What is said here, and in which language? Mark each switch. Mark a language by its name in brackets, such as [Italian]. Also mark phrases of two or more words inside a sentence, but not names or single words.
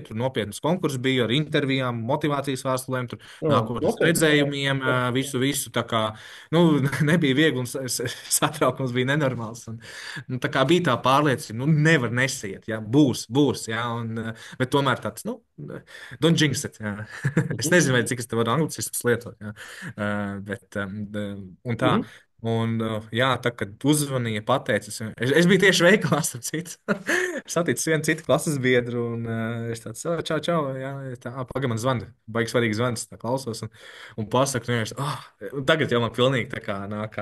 [Latvian] Tur nopietnas konkurss bija ar intervijām, motivācijas vēstulēm, nākotnes Nopietni. redzējumiem, visu. Tā kā nu, nebija viegli un satraukums bija nenormāls. Un, nu, tā kā bija tā pārliecība, nu, nevar nesiet, jā, būs, jā, bet tomēr tāds, nu, [English] don't jinx it. [Latvian] Jā. Es Mhm, nezinu, vai cik es te varu anglicismus lietot. Jā. Bet, un tā. mhm, Un, jā, tā, kad uzzvanīja, pateica, es biju tieši veikalā, starp citu. Saticis vienu citu klases biedru, un es tāds, čau, čau, jā, tā, pagaidi man zvana, baigs svarīgs zvans, tā klausos, un pasaku, nu, un tagad jau man pilnīgi tā kā nāk